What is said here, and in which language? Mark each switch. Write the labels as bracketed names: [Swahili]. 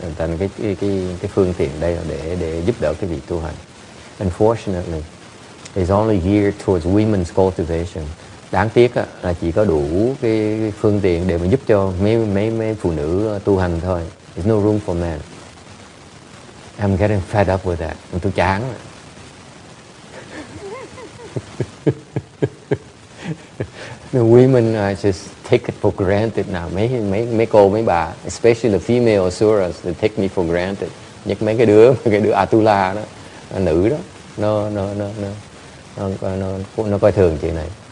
[Vietnamese] Thành cái phương tiện đây là để giúp đỡ cái việc tu hành. [English] Unfortunately, it's only geared towards women's cultivation. [Vietnamese] Đáng tiếc là chỉ có đủ cái phương tiện để mà giúp cho mấy phụ nữ tu hành thôi. [English] There's no room for men. I'm getting fed up with that. [Vietnamese] Tôi chán. [English] The women just take it for granted now. [Vietnamese] Mấy cô mấy bà, [English] especially the female asuras, they take me for granted. [Vietnamese] Nhất mấy cái đứa Atula đó, nữ đó, nó coi thường chuyện này.